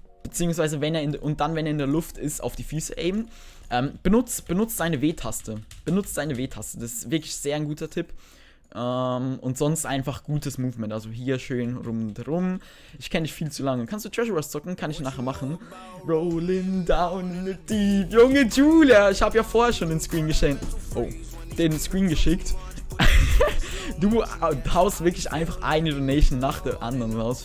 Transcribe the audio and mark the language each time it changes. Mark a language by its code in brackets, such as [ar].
[de] Beziehungsweise wenn er in der Luft ist, auf die Füße aimen. Benutzt seine W-Taste. Das ist wirklich sehr ein guter Tipp. Und sonst einfach gutes Movement. Also hier schön rum. Ich kenne dich viel zu lange. Kannst du Treasure Wars zocken? Kann ich nachher machen. [en] Rolling down in the deep. [de] Junge Julia, ich habe ja vorher schon den Screen geschenkt. Oh, den Screen geschickt. Du haust wirklich einfach eine Donation nach der anderen raus.